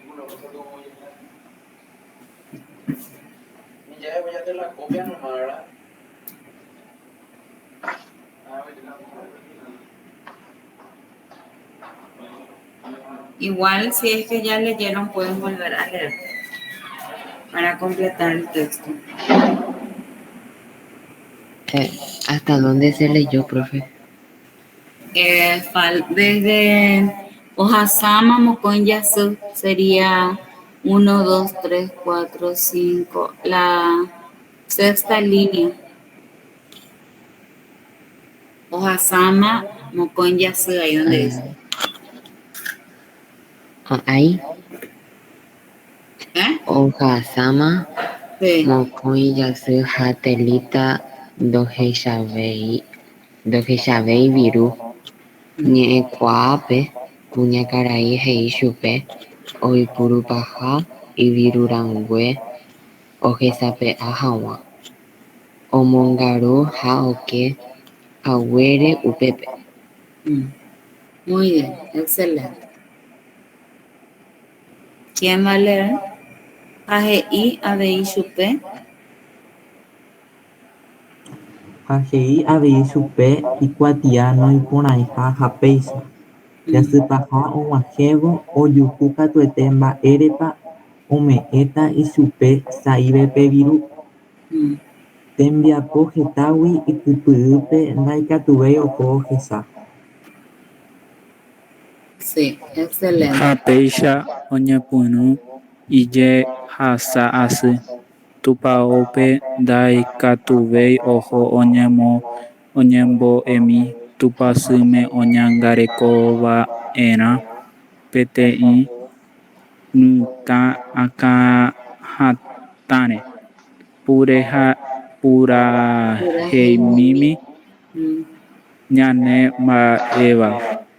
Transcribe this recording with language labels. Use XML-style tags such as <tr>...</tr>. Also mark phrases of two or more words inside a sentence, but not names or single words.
<es>Igual, si es que ya leyeron, pueden volver a leer para completar el texto. ¿Hasta dónde se leyó, profe? Desde</es> <gn>Ohasáma mokõi jasy</gn> <es>sería 1, 2, 3, 4, 5, la sexta línea.</es> <gn>Ohasáma mokõi jasy,</gn> <es>ahí donde dice. Ahí.</es> <gn>Ohasáma</gn> <es>Sí.</es> <gn>mokõi jasy hatelita ndohechavéi viru. Ñe'ẽkuaápe kuñakarai he'i chupe oipurupaha ivirurangue ohesape'a hag̃ua omongaru ha oke haguére upépe.</gn> <es>Muy bien, excelente. ¿Quién va a leer?</es> <gn>Ha he'i avei chupe. Ha he'i avei chupe ikuatia noĩporãiha ha péicha. Jasypaha og̃uahẽvo ojuhu katuete mba'érepa ome'ẽta ichupe saívepe viru. Tembiapo hetágui ikypy'ýpe ndaikatuvéi oho ohecha.</gn> <es>Sí, excelente.</es> <gn>Ha péicha oñepyrũ ijehasa asy. Tupãópe ndaikatuvéi oho oñembo'emi tupãsýme oñangarekova'erã peteĩ mitã'akãhatãre puraheimími ñane mba'éva.</gn>